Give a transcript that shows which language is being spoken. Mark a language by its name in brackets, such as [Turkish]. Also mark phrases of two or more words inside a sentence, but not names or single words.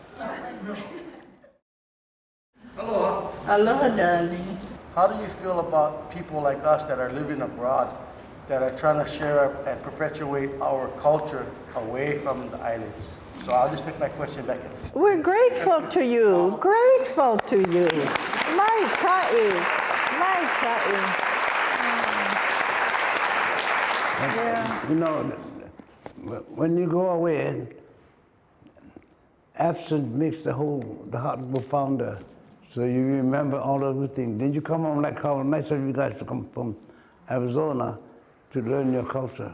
[English] Aloha. Aloha, darling. How do you feel about people like us that are living abroad, that are trying to share and perpetuate our culture away from the islands? So I'll just take my question back. We're grateful to you. Grateful to you. [Hawaiian] Mai ka'i. Mai ka'i. [English] Yeah. You know, when you go away, absence makes the heart go founder. So you remember all of the things. Then you come home, like how nice of you guys to come from Arizona to learn your culture.